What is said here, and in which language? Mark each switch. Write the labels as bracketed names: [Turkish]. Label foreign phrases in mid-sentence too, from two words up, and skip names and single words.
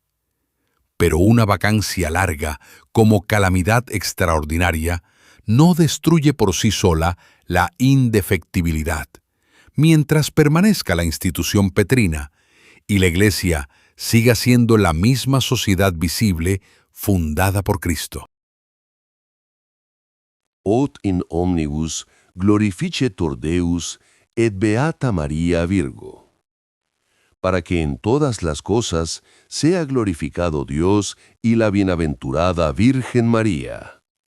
[Spanish] Pero una vacancia larga como calamidad extraordinaria no destruye por sí sola la indefectibilidad, mientras permanezca la institución petrina y la Iglesia siga siendo la misma sociedad visible fundada por Cristo. [Latin] Ut in omnibus glorificetur Deus et beata Maria Virgo. [Spanish] Para que en todas las cosas sea glorificado Dios y la bienaventurada Virgen María.